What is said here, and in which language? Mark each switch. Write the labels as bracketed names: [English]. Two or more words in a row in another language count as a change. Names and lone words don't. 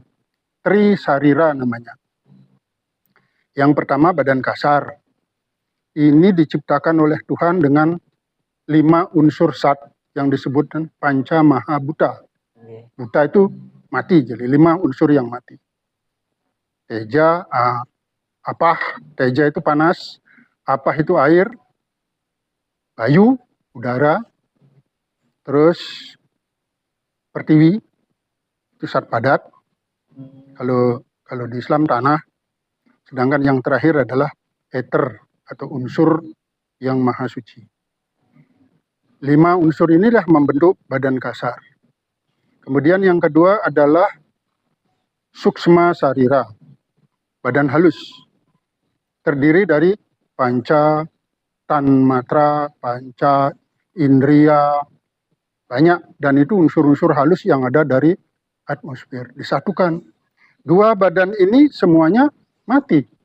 [Indonesian] Trisarira namanya. Yang pertama badan kasar. Ini diciptakan oleh Tuhan dengan 5 unsur sat yang disebut Panca Maha Buta. Buta itu mati, jadi 5 unsur yang mati. Teja, apah, teja itu panas, apah itu air, bayu, udara, terus pertiwi, itu sat padat. Kalau di Islam tanah, sedangkan yang terakhir adalah eter atau unsur yang maha suci. 5 unsur inilah membentuk badan kasar. Kemudian yang kedua adalah suksma sarira, badan halus. Terdiri dari panca, tanmatra, panca, indria, banyak. Dan itu unsur-unsur halus yang ada dari atmosfer. Disatukan. 2 badan ini semuanya mati.